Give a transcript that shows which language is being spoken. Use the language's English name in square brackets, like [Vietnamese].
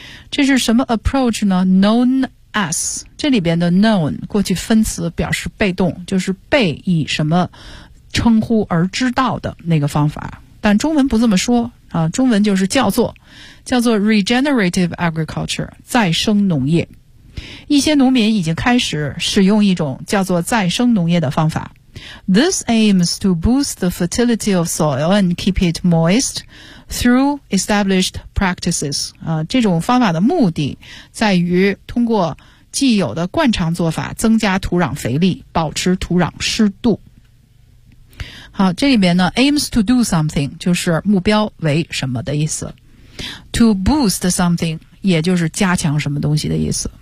[Chinese] 这是什么 approach 呢？knownas， 这里边的 known 过去分词表示被动，就是被以什么称呼而知道的那个方法，但中文不这么说啊，中文就是叫做 regenerative agriculture， 再生农业。一些农民已经开始使用一种叫做再生农业的方法。 [English] This aims to boost the fertility of soil and keep it moist through established practices。 [Chinese] 这种方法的目的在于通过既有的惯常做法增加土壤肥力，保持土壤湿度。好，这里面呢 [English] aims to do something [Chinese] 就是目标为什么的意思， [English] to boost something [Chinese] 也就是加强什么东西的意思。